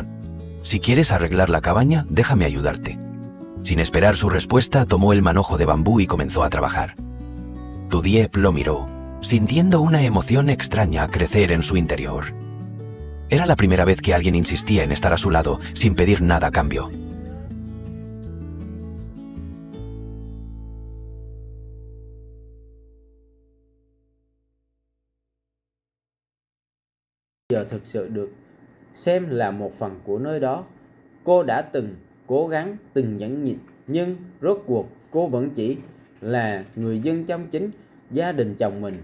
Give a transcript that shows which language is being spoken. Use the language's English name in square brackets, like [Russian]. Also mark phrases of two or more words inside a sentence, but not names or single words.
[Spanish] «Si quieres arreglar la cabaña, déjame ayudarte». Sin esperar su respuesta, tomó el manojo de bambú y comenzó a trabajar. Tudiep lo miró, sintiendo una emoción extraña crecer en su interior. Era la primera vez que alguien insistía en estar a su lado sin pedir nada a cambio. [Vietnamese] Giờ thực sự được xem là một phần của nơi đó. Cô đã từng cố gắng, từng nhẫn nhịn, nhưng rốt cuộc cô vẫn chỉ là người dân trong chính gia đình chồng mình.